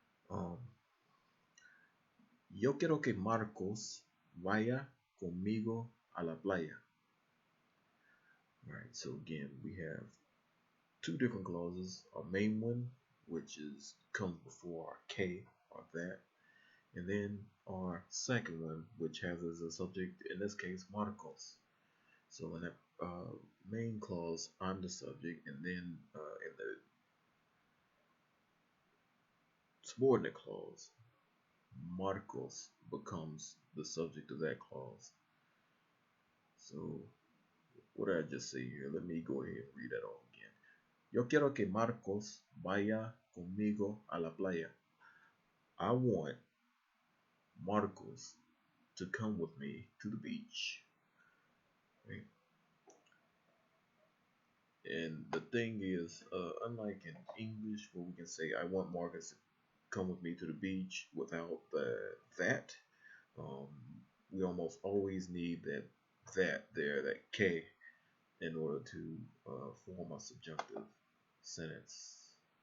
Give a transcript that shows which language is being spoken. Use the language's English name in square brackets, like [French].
[Spanish] Um, Yo quiero que Marcos vaya conmigo a la playa. [English] Alright, so again, we have two different clauses. Our main one, which is comes before our K, or that, and then our second one, which has as a subject, in this case, Marcos. So in that main clause, I'm the subject, and then in the subordinate clause, Marcos becomes the subject of that clause. So what did I just say here? Let me go ahead and read that all again. [Spanish] Yo quiero que Marcos vaya conmigo a la playa. [English] I want Marcos to come with me to the beach. Right? And the thing is, unlike in English where we can say I want Marcus to come with me to the beach without the that, um, we almost always need that there, that K, in order to form a subjunctive sentence.